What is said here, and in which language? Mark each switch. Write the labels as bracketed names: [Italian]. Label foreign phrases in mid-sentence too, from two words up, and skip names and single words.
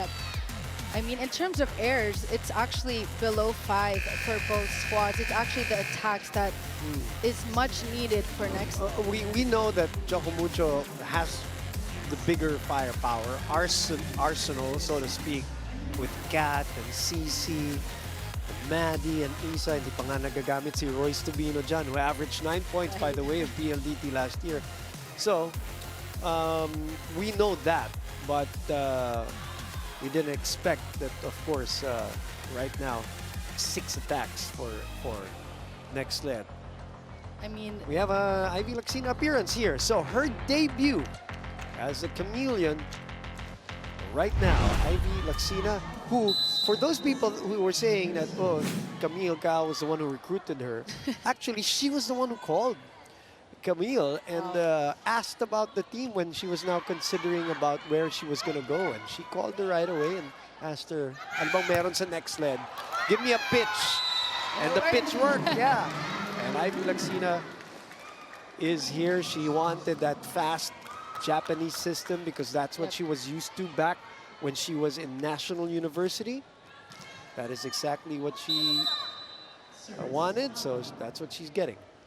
[English] I mean, in terms of errors, it's actually below 5 for both squads. It's actually the attacks that is much needed for Nxled. We know that Choco Mucho has the bigger firepower, arsenal, so to speak, with Kat and CC, Maddie and Isa. [Filipino] Hindi pa nga nagagamit si Royce Tubino dyan, [English] who averaged 9 points, by the way, of PLDT last year. So, we know that, but we didn't expect that, of course, right now, 6 attacks for Nxled. I mean, We have a Ivy Lacsina appearance here. So her debut as a chameleon right now, Ivy Lacsina, who, for those people who were saying that, oh, Camille Cal was the one who recruited her, actually, she was the one who called Camille and asked about the team when she was now considering about where she was going to go. And she called her right away and asked her, [Filipino] ano bang meron sa Nxled? [English] Give me a pitch. And the pitch worked, yeah. And Ivy Lacsina is here. She wanted that fast Japanese system because that's what she was used to back when she was in National University. That is exactly what she wanted, so that's what she's getting.